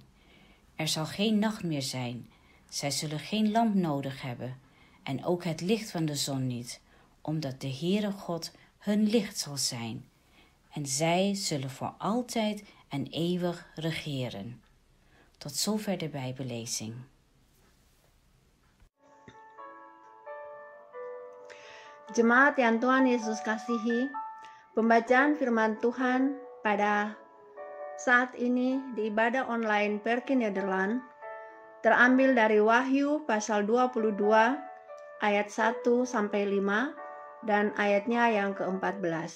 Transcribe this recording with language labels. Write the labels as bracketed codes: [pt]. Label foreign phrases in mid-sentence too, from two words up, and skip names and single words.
[nl] Er zal geen nacht meer zijn. Zij zullen geen lamp nodig hebben en ook het licht van de zon niet, omdat de Heere God hun licht zal zijn. En zij zullen voor altijd en eeuwig regeren. Tot zover de Bijbellezing. [id] Jemaat yang Tuhan Yesus kasihi, pembacaan firman Tuhan pada saat ini di ibadah online Perki Nederland terambil dari Wahyu pasal 22 ayat 1-5 dan ayatnya yang ke-14.